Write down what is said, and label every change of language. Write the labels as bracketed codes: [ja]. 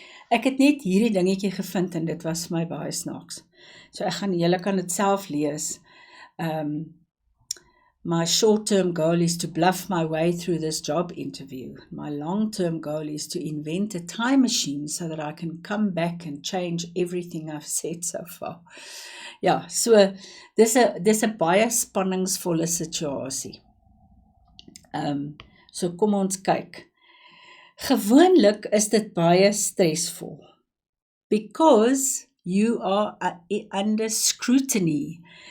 [af] Ek het net hierdie dingetjie gevind en dit was my baie snaaks. So julle kan dit self lees. [en] My short-term goal is to bluff my way through this job interview. My long-term goal is to invent a time machine so that I can come back and change everything I've said so far. [af] Ja, so dis 'n baie spanningsvolle situasie. So kom ons kyk. Gewoonlik is dit baie stresvol, [en] because you are under scrutiny.